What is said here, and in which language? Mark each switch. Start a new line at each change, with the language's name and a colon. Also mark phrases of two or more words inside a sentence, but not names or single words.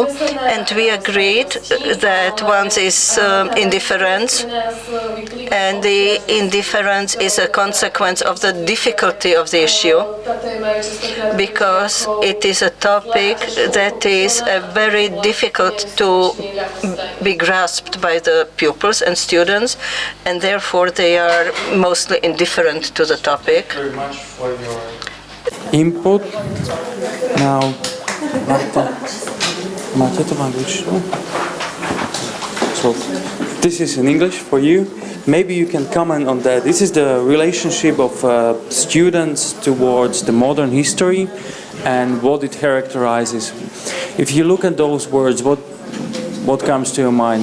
English: and we agreed that one is indifference, and the indifference is a consequence of the difficulty of the issue, because it is a topic that is very difficult to be grasped by the pupils and students, and therefore they are mostly indifferent to the topic. Very much for your input. Now,
Slovak: Marta, máte to v angličtinu?
English: So, this is in English for you. Maybe you can comment on that. This is the relationship of students towards the modern history and what it characterizes. If you look at those words, what comes to your mind?